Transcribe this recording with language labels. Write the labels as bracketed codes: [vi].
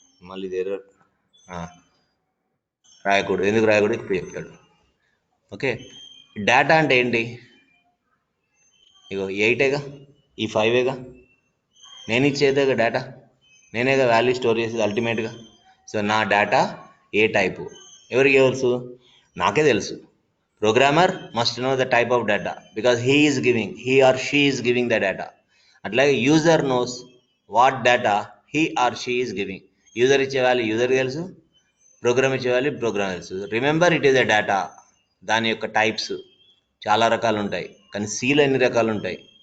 [te] మళ్ళీ ఇది ఎర్రర్ రాయకూడదు. ఎందుకు రాయకూడదు ఇప్పుడు చెప్పాడు. ఓకే, డేటా అంటే ఏంటి? ఇగో 8ఏగా, ఈ 5ఏగా, నేను ఇచ్చేదేగా డేటా, నేనేగా వాల్యూ స్టోర్ చేసేది అల్టిమేట్గా. సో నా డేటా ఏ టైపు ఎవరికి తెలుసు? నాకే తెలుసు. [en] Programmer must know the type of data because he or she is giving the data. [te] అట్లాగే [en] User knows what data he or she is giving. [te] User ఇచ్చే వాల్యూ యూజర్కి తెలుసు, ప్రోగ్రామ్ ఇచ్చే వాల్యూ ప్రోగ్రామ్ తెలుసు. [en] Remember it is a data. [te] దాని యొక్క types చాలా రకాలు ఉంటాయి, కానీ సీలో ఎన్ని రకాలు ఉంటాయి?